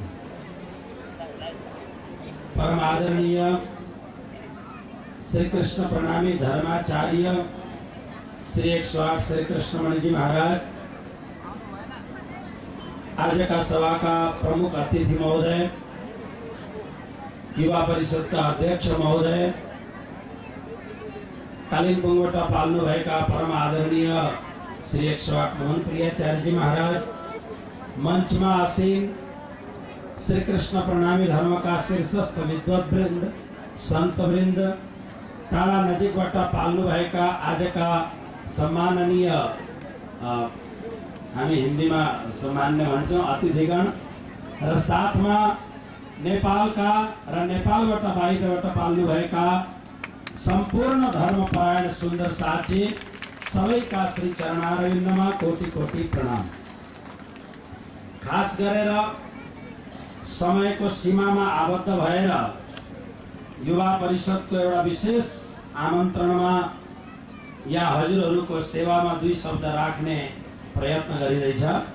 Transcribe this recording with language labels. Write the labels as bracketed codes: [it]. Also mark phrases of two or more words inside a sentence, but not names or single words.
[ne] परम आदरणीय श्री कृष्ण प्रणामी धर्माचार्य श्री 108 श्री कृष्णमणि जी महाराज, आज का सभा का प्रमुख अतिथि महोदय, युवा परिषद का अध्यक्ष महोदय, कालिम्पोङबाट पाल्नु भएका परम आदरणीय श्री 108 मोहन प्रियाचार्य जी महाराज, मंचमा आसीन श्री कृष्ण प्रणामी धर्म का शीर्षस्थ विद्वत वृंद, संत वृंद, टाढा नजिकबाट पाल्नु भएका आज का सम्माननीय हामी हिन्दीमा सम्मान्य भन्छौं अतिथिगण र साथमा नेपालका र नेपालबाट बाहिरबाट पाल्नु भएका संपूर्ण धर्मपरायण सुन्दर साथी सबैका श्री चरणारविन्दमा कोटि कोटि प्रणाम। खास गरेर समयको सीमामा आबद्ध भएर युवा परिषदको एउटा विशेष आमन्त्रणमा यहाँ हजुरहरूको सेवामा दुई शब्द राख्ने प्रयत्न गरिरहेछ।